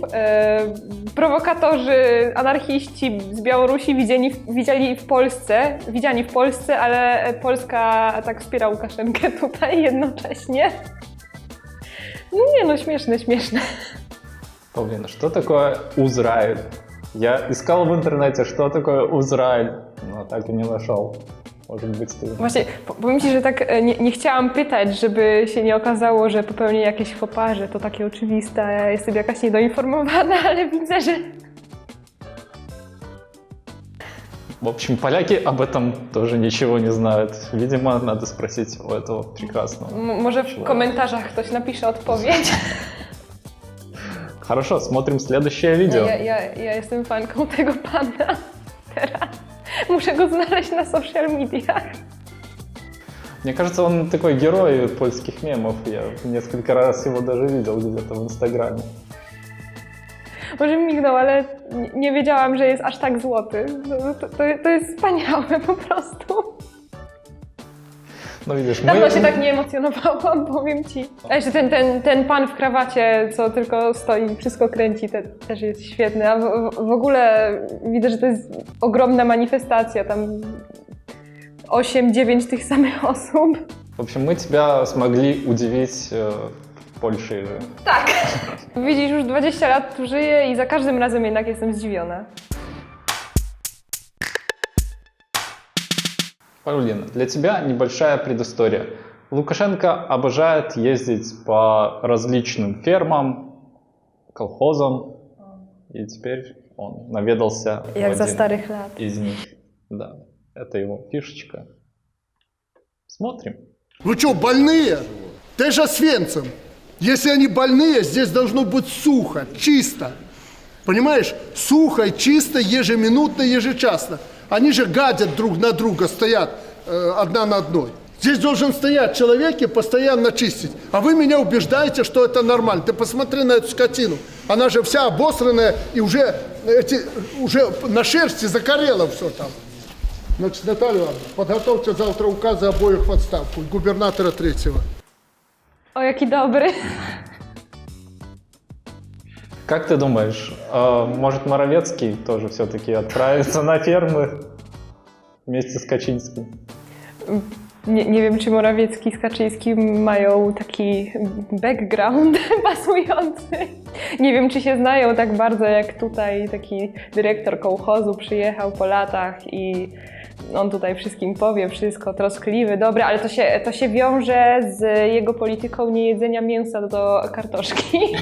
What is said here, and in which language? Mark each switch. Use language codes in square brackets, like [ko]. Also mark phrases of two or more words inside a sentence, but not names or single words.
[pl] Prowokatorzy, anarchiści z Białorusi widziani w Polsce, ale Polska tak wspiera Łukaszenkę tutaj jednocześnie. No nie no, śmieszne. [ru] Paulina, что такое Израиль? Я искал в интернете, что такое Израиль, но так и не нашел. Может быть, ты... [pl] Właśnie, powiem ci, że tak nie chciałam pytać, żeby się nie okazało, że popełnię jakieś faux pas, że to takie oczywiste, a ja jestem jakaś niedoinformowana, ale widzę, że... [ru] В общем, поляки об этом тоже ничего не знают. Видимо, надо спросить у этого прекрасного. [pl] Może w komentarzach ktoś napisze odpowiedź. [ru] Хорошо, смотрим следующее видео. [pl] Ja jestem fanką tego pana teraz. Muszę go znaleźć na [en] social mediach. [ru] Мне кажется, он такой герой польских мемов. Я несколько раз его даже видел где-то в Инстаграме. [pl] Może mignął, ale nie wiedziałam, że jest aż tak złoty. To jest wspaniałe po prostu. No widzisz, Dawno się tak nie emocjonowałam, powiem ci. A jeszcze ten pan w krawacie, co tylko stoi i wszystko kręci, też jest świetny. A w ogóle widzę, że to jest ogromna manifestacja, tam 8-9 tych samych osób. [ru] В общем, мы тебя смогли удивить в Польше. [pl] Tak. Widzisz, już 20 lat tu żyję i za każdym razem jednak jestem zdziwiona. [ru] Paulina, для тебя небольшая предыстория. Лукашенко обожает ездить по различным фермам, колхозам, и теперь он наведался в [pl] Jak za [ru] один [pl] starych lat. [ru] из них. Да. Это его фишечка. Смотрим. Вы что, больные? Ты же Освенцим. Если они больные, здесь должно быть сухо, чисто. Понимаешь? Сухо и чисто, ежеминутно, ежечасно. Они же гадят друг на друга, стоят одна на одной. Здесь должен стоять человек и постоянно чистить. А вы меня убеждаете, что это нормально. Ты посмотри на эту скотину. Она же вся обосранная и уже на шерсти закорело все там. Значит, Наталья Ивановна, подготовьте завтра указы обоих в отставку. Губернатора третьего. [pl] O, jaki dobry. [ru] Как ты думаешь, может Моровецкий тоже все-таки отправится на фермы вместе z Kaczyńskim? [pl] Nie wiem, czy Morawiecki z Kaczyńskim mają taki background pasujący. Nie wiem, czy się znają tak bardzo jak tutaj taki dyrektor kołchozu przyjechał po latach i on tutaj wszystkim powie, wszystko, troskliwy, dobry, ale to się wiąże z jego polityką niejedzenia mięsa do kartoszki.